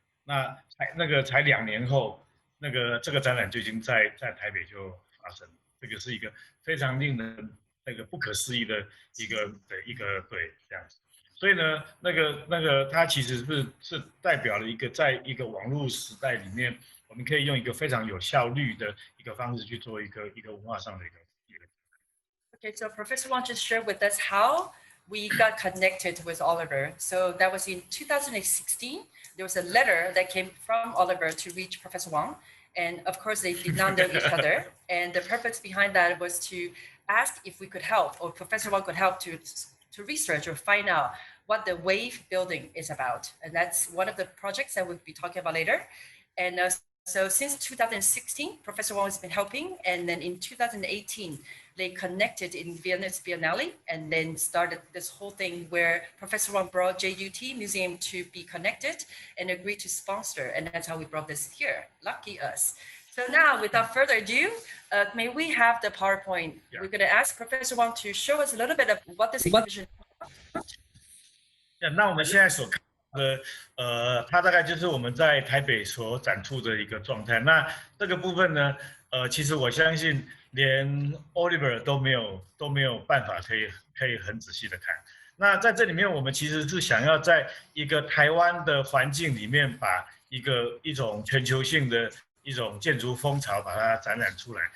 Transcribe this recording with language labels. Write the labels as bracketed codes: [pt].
[zh] 那才2年后。这个展览就已经在台北就发生了，这个是一个非常令人不可思议的一个对这样子，所以呢，它其实是代表了在一个网络时代里面，我们可以用一个非常有效率的一个方式去做一个文化上的一个。 [en] Okay, so Professor Wang just shared with us how we got connected with Oliver. So that was in 2016. There was a letter that came from Oliver to reach Professor Wang. And of course, they did not know each other. And the purpose behind that was to ask if we could help, or Professor Wang could help to research or find out what the wave building is about. And that's one of the projects that we'll be talking about later. And so since 2016, Professor Wang has been helping. And then in 2018, they connected in Venice Biennale and then started this whole thing where Professor Wang brought JUT Museum to be connected and agreed to sponsor. And that's how we brought this here. Lucky us. So now, without further ado, may we have the PowerPoint? Yeah. We're going to ask Professor Wang to show us a little bit of what this exhibition is. [zh] 那我们现在所看的，它大概就是我们在台北所展出的一个状态。那这个部分呢，其实我相信连 Oliver 都没有办法可以很仔细的看。那在这里面，我们其实是想要在一个台湾的环境里面，把一种全球性的一种建筑风潮把它展览出来。